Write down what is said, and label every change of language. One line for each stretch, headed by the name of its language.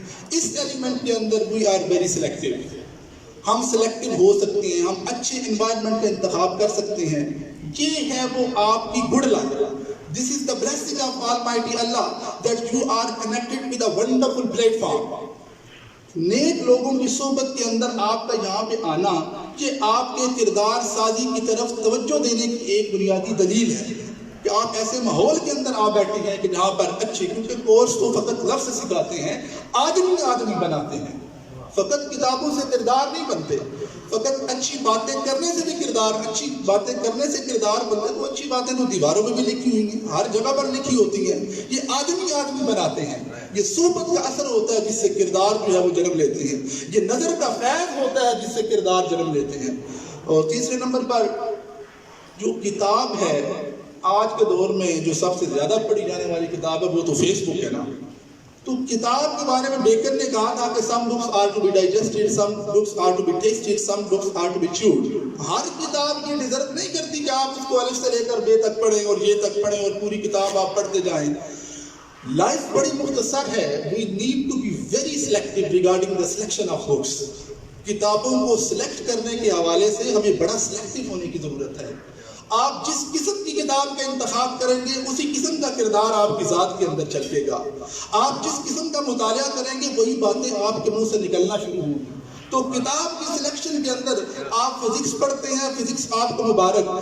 Urdu: اس element کے اندر
English: We are very selective.
Urdu: ہم selective ہو سکتے ہیں, ہم اچھے انوائرمنٹ کا انتخاب کر سکتے ہیں. یہ ہے وہ آپ کی good luck.
English: This is the blessing of Almighty Allah that you are connected with a wonderful platform.
Urdu: نیک لوگوں کی صحبت کے اندر آپ کا یہاں پہ آنا یہ آپ کے کردار سازی کی طرف توجہ دینے کی ایک بنیادی دلیل ہے کہ آپ ایسے ماحول کے اندر آ بیٹھے ہیں کہ جہاں پر اچھے, کیونکہ کورس تو فقط لفظ سکھاتے ہیں, آدمی بناتے ہیں. فقط کتابوں سے کردار نہیں بنتے, فقط اچھی باتیں کرنے سے بھی کردار, اچھی باتیں کرنے سے کردار بنتے. وہ اچھی باتیں تو دیواروں میں بھی لکھی ہوئی ہیں, ہر جگہ پر لکھی ہوتی ہیں. یہ آدمی بناتے ہیں. یہ صحبت کا اثر ہوتا ہے جس سے کردار جو ہے وہ جنم لیتے ہیں. یہ نظر کا فیض ہوتا ہے جس سے کردار جنم لیتے ہیں. اور تیسرے نمبر پر جو کتاب ہے آج کے دور میں جو سب سے زیادہ پڑھی جانے والی کتاب ہے وہ تو فیس بک ہے نا. تو کتاب کے بارے میں بیکن نے کہا تھا کہ
English: some books are to be digested, some books are to be tasted, some books are to be chewed.
Urdu: ہر کتاب یہ ڈیزرو نہیں کرتی کہ آپ اس کو الف سے لے کر بے تک پڑھیں اور یہ تک پڑھیں اور پوری کتاب آپ پڑھتے جائیں. لائف بڑی مختصر ہے.
English: We need to be very selective regarding the selection of books.
Urdu: کتابوں کو سلیکٹ کرنے کے حوالے سے ہمیں بڑا سلیکٹو ہونے کی ضرورت ہے. آپ جس قسم کی کتاب کا انتخاب کریں گے اسی قسم کا کردار آپ کی ذات کے اندر چھلکے گا. آپ جس قسم کا مطالعہ کریں گے وہی باتیں آپ کے منہ سے نکلنا شروع ہوں گی. تو کتاب کی سلیکشن کے اندر آپ فزکس پڑھتے ہیں, فزکس آپ کو مبارک.